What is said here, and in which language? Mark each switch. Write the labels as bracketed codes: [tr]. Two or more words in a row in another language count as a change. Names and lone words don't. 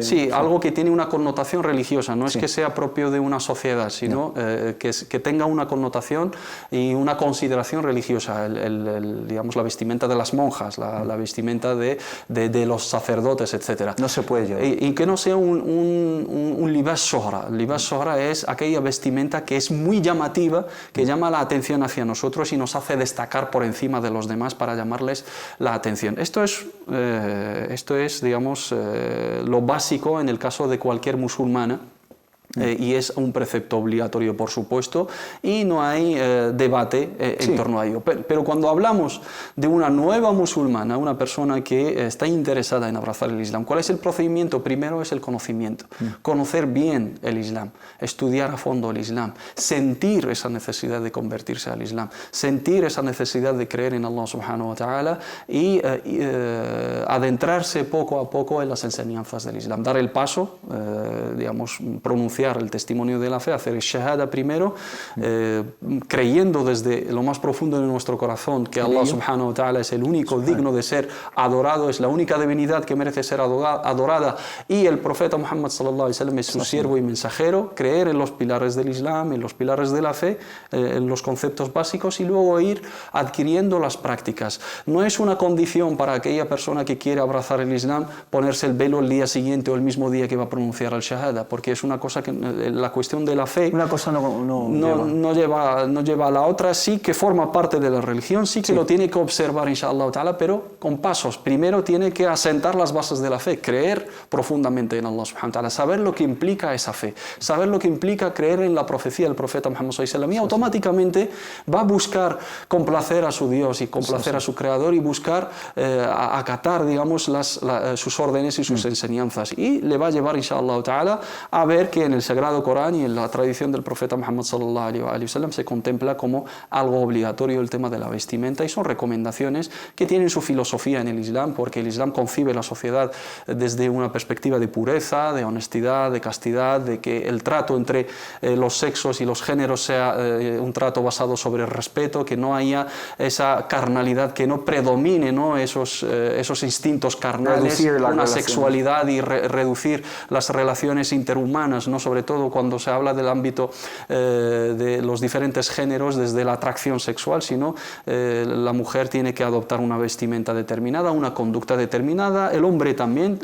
[es] algo que tiene una connotación religiosa, no es que sea propio de una sociedad, sino que tenga una connotación y una consideración religiosa, digamos, la vestimenta de las monjas, la vestimenta de los sacerdotes, etc. No se puede llevar. Y que no sea un [ar] لباس شهرة. لباس شهرة [es] es aquella vestimenta que es muy llamativa, que llama la atención hacia nosotros y nos hace destacar por encima de los demás para llamarles la atención. Esto es digamos, lo básico en el caso de cualquier musulmana. Y es un precepto obligatorio, por supuesto, y no hay debate en torno a ello. Pero cuando hablamos de una nueva musulmana, una persona que está interesada en abrazar el Islam, ¿cuál es el procedimiento? Primero es el conocimiento, conocer bien el Islam, estudiar a fondo el Islam, sentir esa necesidad de convertirse al Islam, sentir esa necesidad de creer en Allah [ar] سبحانه و [es] ta'ala y adentrarse poco a poco en las enseñanzas del Islam, dar el paso, digamos, pronunciar el testimonio de la fe, hacer el shahada primero, creyendo desde lo más profundo de nuestro corazón que Allah [ar] سبحانه وتعالى [es] es el único digno de ser adorado, es la única divinidad que merece ser adorada, y el profeta Muhammad [ar] صلى الله عليه وسلم [es] es su siervo y mensajero, creer en los pilares del Islam, en los pilares de la fe, en los conceptos básicos, y luego ir adquiriendo las prácticas. No es una condición para aquella persona que quiere abrazar el Islam ponerse el velo el día siguiente o el mismo día que va a pronunciar el shahada, porque es una cosa que la cuestión de la fe una cosa no lleva a la otra, sí que forma parte de la religión, sí que lo tiene que observar, [ar] إن شاء الله تعالى, [es] pero con pasos. Primero tiene que asentar las bases de la fe, creer profundamente en Allah [ar] سبحانه وتعالى, [es] saber lo que implica esa fe, saber lo que implica creer en la profecía del profeta Muhammad [ar] صلى الله عليه وسلم, [es] y automáticamente va a buscar complacer a su Dios y complacer a su Creador y buscar acatar, digamos, sus órdenes y sus enseñanzas, y le va a llevar, [ar] إن شاء الله تعالى, [es] a ver que en el Sagrado Corán y en la tradición del profeta Muhammad [ar] صلى الله عليه وسلم [es] se contempla como algo obligatorio el tema de la vestimenta, y son recomendaciones que tienen su filosofía en el Islam, porque el Islam concibe la sociedad desde una perspectiva de pureza, de honestidad, de castidad, de que el trato entre los sexos y los géneros sea un trato basado sobre el respeto, que no haya esa carnalidad, que no predomine, ¿no?, esos instintos carnales, una sexualidad y reducir las relaciones interhumanas, ¿no?, sobre todo cuando se habla del ámbito de los diferentes géneros, desde la atracción sexual, sino la mujer tiene que adoptar una vestimenta determinada, una conducta determinada, el hombre también.